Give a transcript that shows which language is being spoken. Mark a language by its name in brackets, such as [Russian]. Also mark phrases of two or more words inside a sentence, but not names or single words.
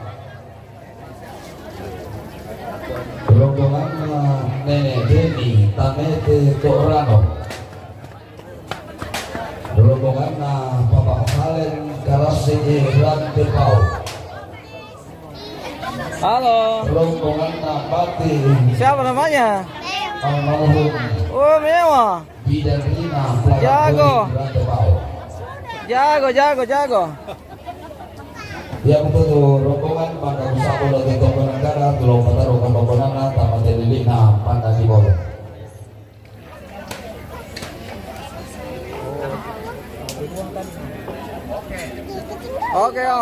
[Indonesian] Rombongan Nenek Deni Tanete Torano. Rombongan Papa Valen Karasi Rantepau. Halo. Rombongan Pati Siapa namanya? almarhum Oh, mewah. Bidan Rina Jago. Rantepau. Jago. Yang itu rombongan pada usaha dari Toko Negara Tulung Pataru Kambokonana Taman Delilina Pandasi Bolo. Oke, Om.